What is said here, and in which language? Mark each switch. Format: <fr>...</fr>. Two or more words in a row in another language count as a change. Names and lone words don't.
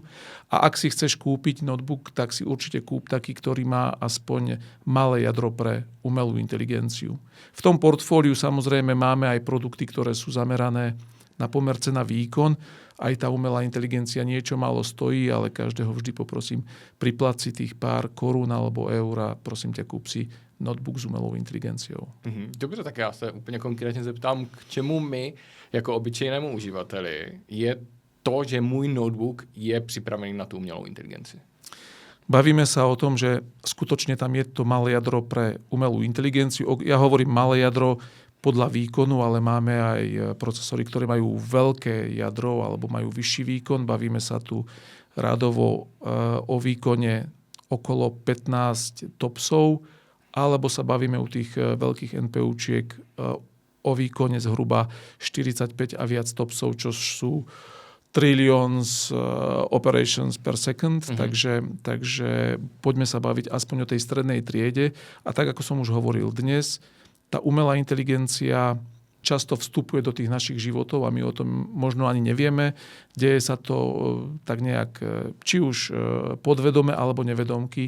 <sk>A ak si chceš kúpiť notebook, tak si určite kúp taký, ktorý má aspoň malé jadro pre umelú inteligenciu. V tom portfóliu samozrejme máme aj produkty, ktoré sú zamerané na pomer cena výkon. Aj tá umelá inteligencia niečo málo stojí, ale každého vždy poprosím, priplať si tých pár korún alebo eur a prosím ťa, kúp si notebook s umelou inteligenciou.</sk> <cs>Dobře, tak já se úplně konkrétně zeptám, k čemu my jako obyčejnému uživateli je to, že můj notebook je připravený na tu umělou inteligenci.</cs> <sk>Bavíme sa o tom, že skutočne tam je to malé jadro pre umelú inteligenciu. Ja hovorím malé jadro podľa výkonu, ale máme aj procesory, ktoré majú veľké jadro alebo majú vyšší výkon. Bavíme sa tu rádovo o výkone okolo 15 TOPSov, alebo sa bavíme u tých veľkých NPUčiek o výkone zhruba 45 a viac TOPSov, čo sú</sk> <en>trillions operations per second,</en> <sk>takže poďme sa baviť aspoň o tej strednej triede. A tak, ako som už hovoril dnes, tá umelá inteligencia často vstupuje do tých našich životov a my o tom možno ani nevieme. Deje sa to tak nejak, či už podvedome alebo nevedomky.</sk>